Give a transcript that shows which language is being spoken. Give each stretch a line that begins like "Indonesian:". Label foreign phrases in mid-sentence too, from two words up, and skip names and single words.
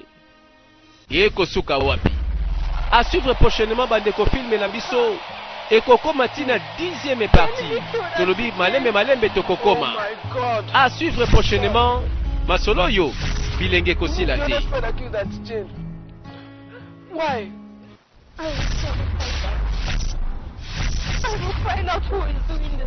Lingala: Ye kosuka wapi.
French: À suivre prochainement
Lingala: bandeko film na biso. Ekokoma tina 10e partie. Tolobi malembe tokokoma.
French: À suivre prochainement.
Lingala: Masolo yo. Bilenge kosila te.
English: Why? I will find out who is doing